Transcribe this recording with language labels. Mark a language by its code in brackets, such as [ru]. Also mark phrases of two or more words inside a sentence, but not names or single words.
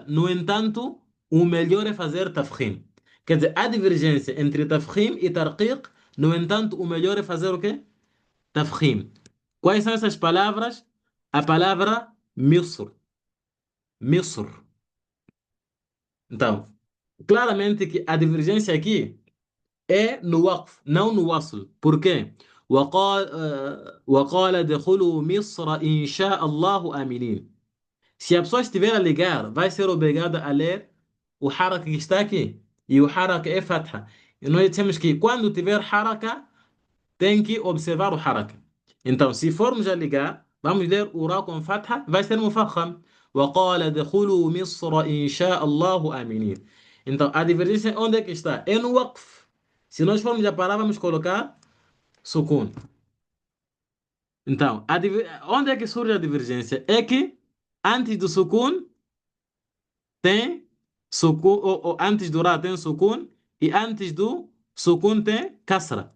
[pt] No entanto, o melhor é fazer tafkhim. Quer dizer, há divergência entre tafkhim e tarqiq, no entanto, o melhor é fazer o quê? Tafkhim. Quais são essas palavras? A palavra Misr. Misr. Então, claramente que a divergência aqui é no waqf, não no wasl. Por quê? [ar] وقال ادخلوا مصر إن شاء الله آمنين. [pt] Se a pessoa estiver a ligar, vai ser obrigada a ler o haraka que está aqui. E o haraka é fatha. E nós dissemos que quando tiver haraka, tem que observar o haraka. Então, se formos a ligar, vamos ler o ra com fatha, vai ser mufakham. [ar] وقال ادخلوا مصر إن شاء الله آمنين. [pt] Então, a divergência onde é que está? É no waqf. Se nós formos a parar, vamos colocar sukun. Então, onde é que surge a divergência? É que antes do sukun tem sukun, ou antes do ra tem sukun, e antes do sukun tem kasra.